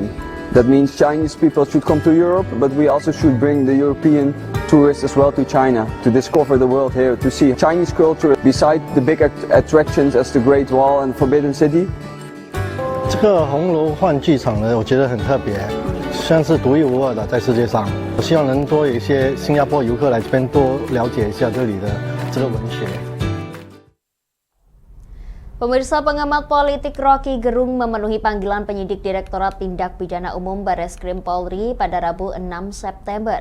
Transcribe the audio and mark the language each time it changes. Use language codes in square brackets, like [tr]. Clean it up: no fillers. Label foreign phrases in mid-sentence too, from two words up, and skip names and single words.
[en] That means Chinese people should come to Europe, but we also should bring the European tourists as well to China to discover the world here, to see Chinese culture beside the big attractions as the Great Wall and Forbidden City. [zh] 这个红楼幻剧场呢，我觉得很特别，算是独一无二的在世界上。我希望能多有一些新加坡游客来这边多了解一下这里的这个文学。 [id] Pemirsa, pengamat politik Rocky Gerung memenuhi panggilan penyidik Direktorat Tindak Pidana Umum Bareskrim Polri pada Rabu 6 September.